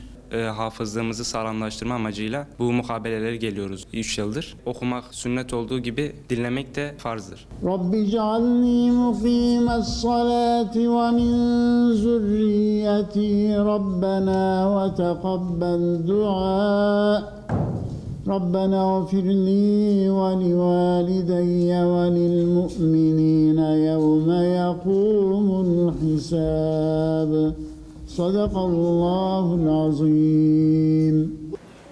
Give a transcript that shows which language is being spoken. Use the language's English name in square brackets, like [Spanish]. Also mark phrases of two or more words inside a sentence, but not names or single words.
[Turkish] Hafızlığımızı sağlamlaştırma amacıyla bu mukabelelere geliyoruz 3 yıldır. Okumak sünnet olduğu gibi dinlemek de farzdır. [Arabic] رب اجعلني مقيم الصلاة ومن ذريتي ربنا وتقبل دعاء. ربنا اغفر لي ولوالدي وللمؤمنين يوم يقوم الحساب صدق الله العظيم